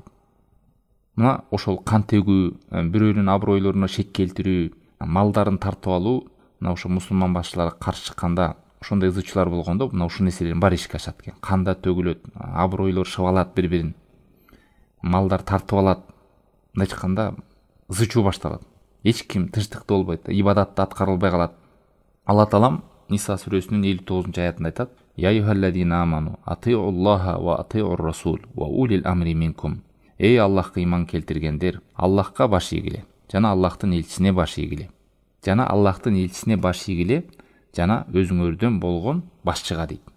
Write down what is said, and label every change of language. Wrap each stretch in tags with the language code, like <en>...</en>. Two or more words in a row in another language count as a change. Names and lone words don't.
<ky>Мына ошол кан төгүү, бирөөнүн абройлоруна шек келтирүү, малдарын тартып алуу, мына ошо мусулман башчыларга каршы чыкканда ошондой ызычуулар болгондо, мына ушул нерселердин баары ишке ашат экен. Канда төгүлөт, абройлор шыбалат бири-бирин. Малдар тартып алат. Мындай чыкканда ызычуу башталат. Эч ким тынчтыкта болбойт, ибадатта аткарылбай калат. Алла Таалам Ниса сүрөсүнүн 59-аятында айтат:</ky> <ar>«يا أيها الذين آمنوا أطيعوا الله وأطيعوا الرسول وأولي الأمر منكم».</ar> <ky>Эй Аллахка иман келтиргендер, Аллахка баш ийгиле, жана Аллахтын элчисине баш ийгиле. Жана Аллахтын элчисине баш ийгиле, жана өзүңөрдөн болгон башчыга дейт.</ky>